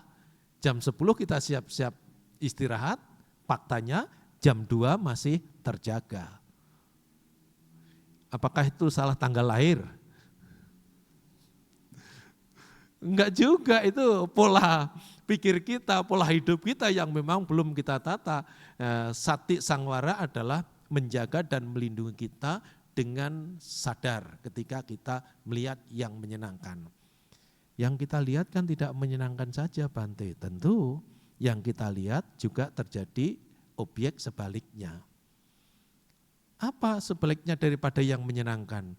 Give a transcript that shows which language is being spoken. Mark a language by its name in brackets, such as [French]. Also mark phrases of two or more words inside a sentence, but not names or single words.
[Indonesian] Jam 10 kita siap-siap istirahat, faktanya jam 2 masih terjaga. Apakah itu salah tanggal lahir? Enggak juga, itu pola pikir kita, pola hidup kita yang memang belum kita tata. [Pali] Sati sangwara [Indonesian] adalah menjaga dan melindungi kita dengan sadar ketika kita melihat yang menyenangkan. Yang kita lihat kan tidak menyenangkan saja Bante, tentu yang kita lihat juga terjadi objek sebaliknya. Apa sebaliknya daripada yang menyenangkan?